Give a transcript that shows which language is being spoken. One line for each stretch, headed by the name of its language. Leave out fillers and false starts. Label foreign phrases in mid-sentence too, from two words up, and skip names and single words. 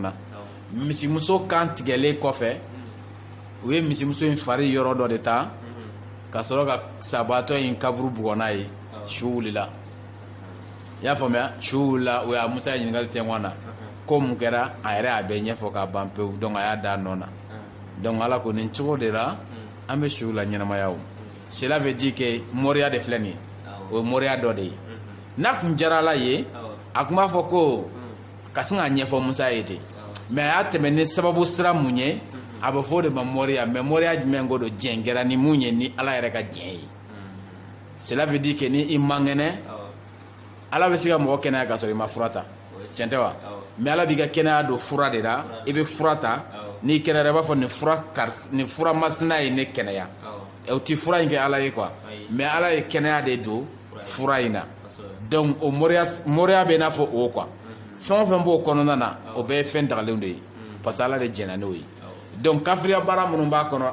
Bambara: na misimuso kan tigɛlen kɔfɛ u ye misimuso in fari yɔrɔ dɔ de ta ka sɔrɔ ka sabatɔ in kaburu bugɔ n'a ye su wulila i y'a faamuya su wulila o y'a musa ye ɲininkali tɛŋɔ na ko mun kɛra a yɛrɛ a bɛɛ ɲɛfɔ ka ban pewu donc a y'a da nɔ na donc ala ko nin cogo de la an bɛ su la ɲɛnamaya o
French: cela veut dire que
Bambara: mɔriya de filɛ nin ye o ye mɔriya dɔ de ye n'a kun diyara ala ye a kun b'a fɔ ko ka sin k'a ɲɛfɔ musa ye ten mais a y'a tɛmɛ ni sababu sira mun ye a bɛ fɔ o de ma mɔriya mais mɔriya jumɛn ko don jɛn kɛra ni mun ye ni ala yɛrɛ ka jɛn ye
French: cela veut dire que
Bambara: ni i man kɛnɛ ala bɛ se ka mɔgɔ kɛnɛya ka sɔrɔ i ma fura ta tiɲɛ tɛ wa mais ala b'i ka kɛnɛya don fura de la i bɛ fura ta n'i kɛnɛyara i b'a fɔ nin fura masina ye ne kɛnɛya o ti fura in kɛ ala ye quoi mais ala ye kɛnɛya de don fura in na donc o moriya bɛ n'a fɔ o quoi fɛn o fɛn b'o kɔnɔna na o bɛɛ ye fɛn dagalenw de ye
French: parce que
Bambara: ala de jɛnna n'o ye donc kafiriya baara minnu b'a kɔnɔ